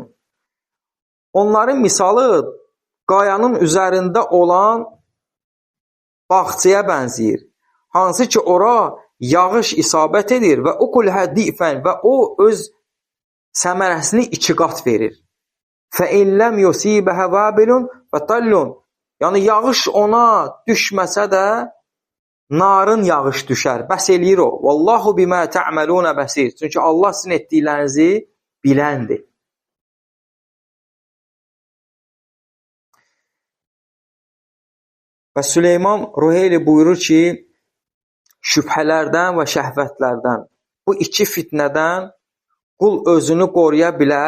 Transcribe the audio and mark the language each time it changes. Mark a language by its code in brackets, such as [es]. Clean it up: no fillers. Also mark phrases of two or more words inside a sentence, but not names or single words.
[az] Onların misalı qayanın üzərində olan bağçaya bənzəyir. Hansı ki, ora yağış isabət edir və [ar] أكلها ضعفين [az] və o öz səmərəsini 2 qat verir. [ar] فَاِنْ لَمْ يُسِيبَهَ وَابِلٌ فَتَلٌّ. [az] Yəni, yağış ona düşməsə də narın yağış düşər, bəs eləyir o. [ar] والله بما تعملون بصير. [az] Çünki Allah sizin etdiklərinizi biləndir. Və Süleyman Ruheyli buyurur ki, şübhələrdən və şəhvətlərdən, bu 2 fitnədən qul özünü qoruya bilər.